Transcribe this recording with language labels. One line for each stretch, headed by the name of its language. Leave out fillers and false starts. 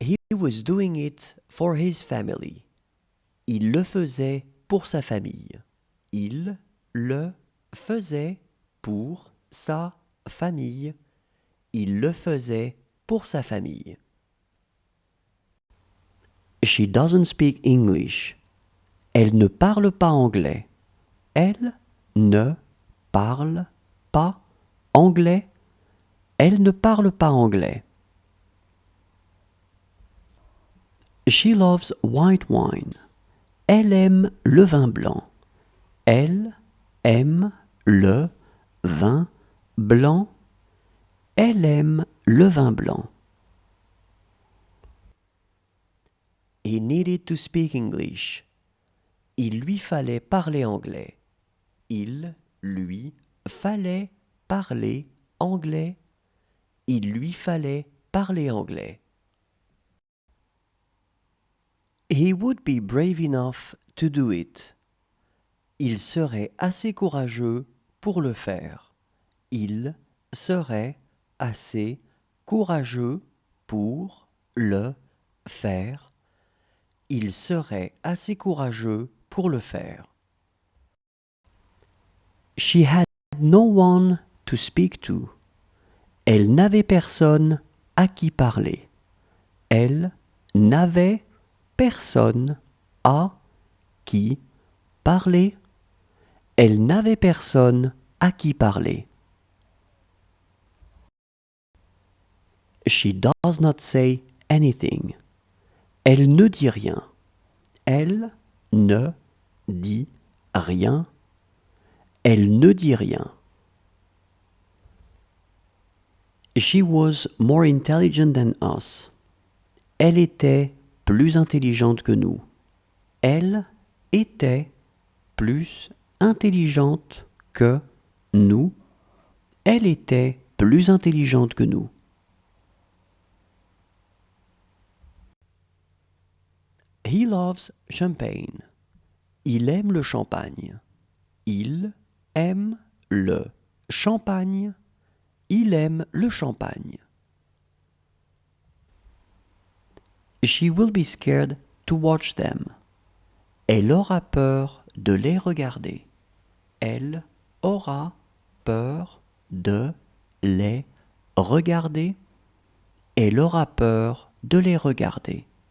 English: was doing it for his family.
French: Il le faisait pour sa famille. Il le faisait pour sa famille. Il le faisait pour sa famille.
English: She doesn't speak English.
French: Elle ne parle pas anglais. Elle ne parle pas anglais. Elle ne parle pas anglais.
English: She loves white wine.
French: Elle aime le vin blanc. Elle aime le vin blanc. Elle aime le vin blanc.
English: He needed to speak English.
French: Il lui fallait parler anglais. Il lui fallait parler anglais. Il lui fallait parler anglais.
English: He would be brave enough to do it.
French: Il serait assez courageux pour le faire. Il serait assez courageux pour le faire. Il serait assez courageux pour le faire.
English: She had no one to speak to.
French: Elle n'avait personne à qui parler. Elle n'avait personne à qui parler. Elle n'avait personne à qui parler.
English: She does not say anything.
French: Elle ne dit rien. Elle ne dit rien. Elle ne dit rien.
English: She was more intelligent than us.
French: Elle était plus intelligente que nous. Elle était plus intelligente que nous. Elle était plus intelligente que nous.
English: He loves champagne.
French: Il aime le champagne. Il aime le champagne. Il aime le champagne.
English: She will be scared to watch them.
French: Elle aura peur de les regarder. Elle aura peur de les regarder. Elle aura peur de les regarder.